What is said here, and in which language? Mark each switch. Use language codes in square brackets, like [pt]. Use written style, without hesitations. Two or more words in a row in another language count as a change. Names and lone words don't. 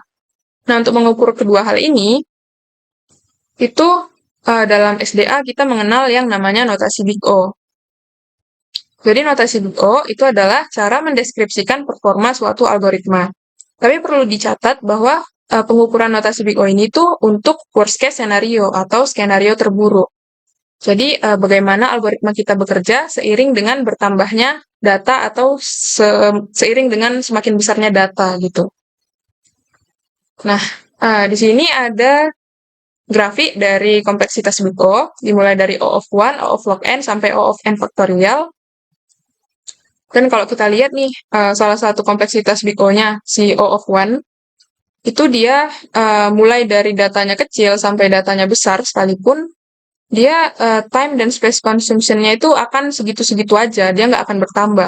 [id] Nah, untuk mengukur kedua hal ini, itu dalam SDA kita mengenal yang namanya notasi Big O. Jadi notasi Big O itu adalah cara mendeskripsikan performa suatu algoritma. Tapi perlu dicatat bahwa pengukuran notasi Big O ini tuh untuk [en] worst case scenario [id] atau skenario terburuk. Jadi bagaimana algoritma kita bekerja seiring dengan bertambahnya data atau seiring dengan semakin besarnya data gitu. Nah, di sini ada grafik dari kompleksitas Big O, dimulai dari [en] O of 1, O of log n, [id] sampai [en] O of n [id] faktorial. Dan kalau kita lihat nih, salah satu kompleksitas Big O-nya, si [en] O of 1, [id] itu dia mulai dari datanya kecil sampai datanya besar sekalipun, dia time dan [en] space consumption- [id] nya itu akan segitu-segitu aja, dia nggak akan bertambah.